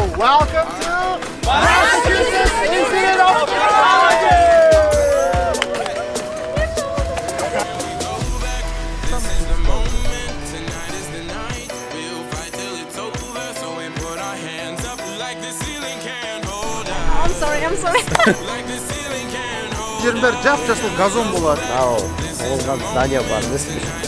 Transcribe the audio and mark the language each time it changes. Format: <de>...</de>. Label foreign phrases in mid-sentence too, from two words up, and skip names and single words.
<en>Welcome to Massachusetts Institute of Technology. I'm sorry.</en> <kk>21 жап-жасыл газон болады. Ау, оған здание бар,</kk> <ru>не смешно.</ru>